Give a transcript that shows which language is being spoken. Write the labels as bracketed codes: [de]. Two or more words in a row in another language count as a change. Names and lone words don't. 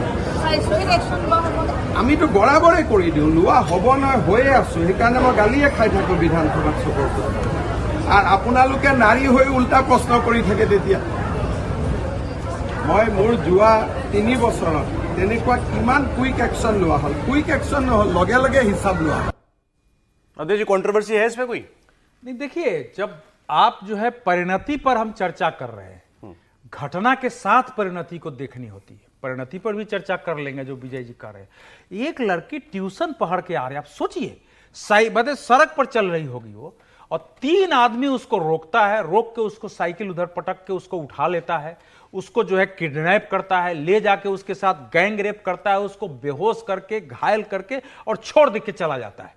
[as] আমিতো বরাবরে কৰি দিওঁ, লোৱা হ'ব নহয় হৈয়ে আছো, সেইকাৰণে মই গালিয়ে খাই থাকোঁ বিধানসভাত চবৰ পৰা। আৰু আপোনালোকে নাৰী হৈ উল্টা প্ৰশ্ন কৰি থাকে। তেতিয়া মই মোৰ যোৱা 3 বছৰত তেনেকুৱা কিমান [en] quick action [as] লোৱা হ'ল, [en] quick action [as] নহ'ল, লগে লগে হিচাপ লোৱা হ'ল। [hi] अध्यक्ष जी, कंट्रोवर्सी है इसमें कोई? नहीं, देखिए, जब आप जो है परिणति पर हम चर्चा कर रहे हैं, घटना के साथ परिणति को देखनी होती है। परिणति पर भी चर्चा कर लेंगे जो विजय जी कर रहे हैं। एक लड़की ट्यूशन पढ़ के आ रही है, आप सोचिए, मतलब सड़क पर चल रही होगी वो, और 3 आदमी उसको रोकता है, रोक के उसको साइकिल उधर पटक के उसको उठा लेता है, उसको जो है किडनैप करता है, ले जाके उसके साथ [en] gang rape [hi] करता है, उसको बेहोश करके, घायल करके और छोड़ दे के चला जाता है।